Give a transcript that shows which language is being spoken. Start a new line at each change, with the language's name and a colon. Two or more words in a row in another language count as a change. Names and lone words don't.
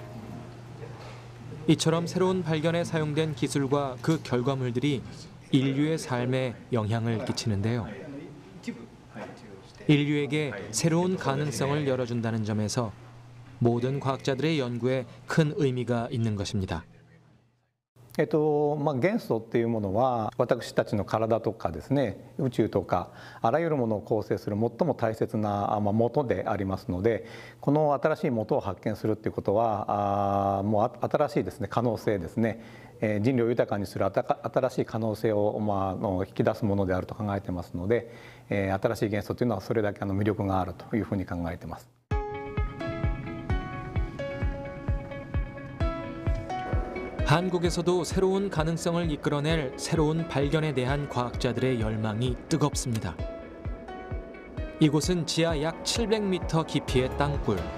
Korean: 이처럼 새로운 발견에 사용된 기술과 그 결과물들이 인류의 삶에 영향을 끼치는데요. 인류에게 새로운 가능성을 열어준다는 점에서 모든 과학자들의 연구에 큰 의미가 있는 것입니다.
Japanese: 元素っていうものは私たちの体とかですね、宇宙とかあらゆるものを構成する最も大切な元でありますので、この新しい元を発見するっていうことはもう新しいですね可能性ですね、人類を豊かにする新しい可能性を引き出すものであると考えてますので、新しい元素というのはそれだけ魅力があるというふうに考えてます。
Korean: 한국에서도 새로운 가능성을 이끌어낼 새로운 발견에 대한 과학자들의 열망이 뜨겁습니다. 이곳은 지하 약 700m 깊이의 땅굴.